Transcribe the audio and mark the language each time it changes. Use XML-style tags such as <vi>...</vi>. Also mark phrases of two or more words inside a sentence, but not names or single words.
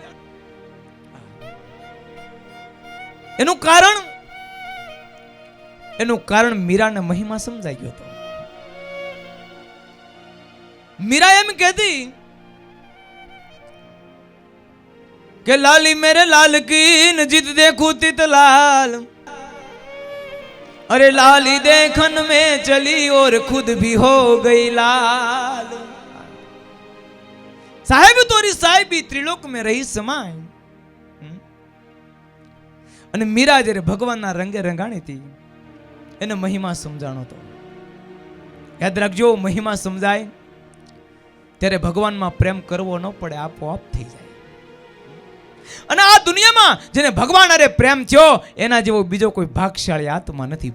<gu>એનું કારણ મીરાને મહિમા સમજાઈ ગયો હતો. મીરા એમ કહેતી કે</gu> <hi>लाली मेरे लाल की जित देखूं तित लाल, अरे लाली देखन में चली और खुद भी हो गई लाल. साहेब तोरी साहेबी त्रिलोक में रही समाय.</hi> <gu>અને મીરા જ્યારે ભગવાનના રંગે રંગાણી હતી એને મહિમા સમજાણો હતો. યાદ રાખજો, મહિમા સમજાય ત્યારે ભગવાનમાં પ્રેમ કરવો ન પડે, આપોઆપ થઈ જાય. અને આ દુનિયામાં જેને ભગવાન અરે પ્રેમ થયો એના જેવો બીજો કોઈ ભાગશાળી આત્મા નથી.</gu>